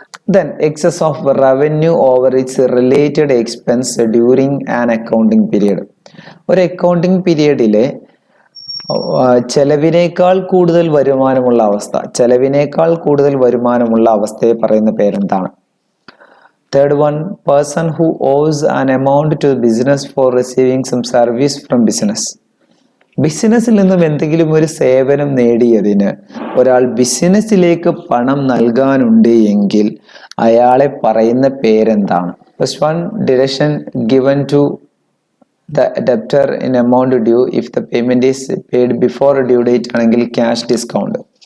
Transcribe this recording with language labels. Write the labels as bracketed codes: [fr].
[en] Then excess of revenue over its related expense during an accounting period. [ml] ഒരു accounting പീരിയഡിലെ ചെലവിനേക്കാൾ കൂടുതൽ വരുമാനമുള്ള അവസ്ഥ, ചെലവിനേക്കാൾ കൂടുതൽ വരുമാനമുള്ള അവസ്ഥയെ പറയുന്ന പേരെന്താണ്? [en] Third one, person who owes an amount to business for receiving some service from business. [ml] ബിസിനസ്സിൽ നിന്നും എന്തെങ്കിലും ഒരു സേവനം നേടിയതിന് ഒരാൾ ബിസിനസ്സിലേക്ക് പണം നൽകാനുണ്ട് എങ്കിൽ അയാളെ പറയുന്ന പേരെന്താണ്? [en] first one, deduction given to the debtor in amount due if the payment is paid before due date [ml] ആണെങ്കിൽ [en] Cash discount.